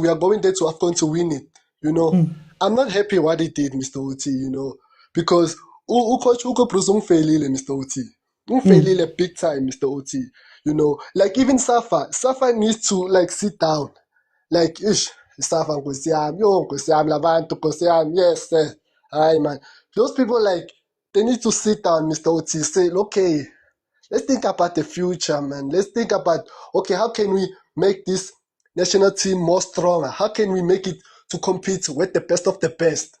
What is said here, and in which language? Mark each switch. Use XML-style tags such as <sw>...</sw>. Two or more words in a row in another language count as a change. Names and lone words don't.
<en>We are going there to AFCON to win it. You know, I'm not happy what he did, Mr. Oti, you know, because Coach Hugo Bruce umfailile, Mr. Oti. Umfailile big time, Mr. Oti. You know, like even Safa needs to like sit down.</en> <zu>Like, Safa Nkosi yami, yo Nkosi yami, labantu Nkosi yami,</zu> <en>yes, sir. Hi, man. Those people, like, they need to sit down, Mr. Oti, say, okay, let's think about the future, man. Let's think about, okay, how can we make this national team more stronger? How can we make it to compete with the best of the best?</en>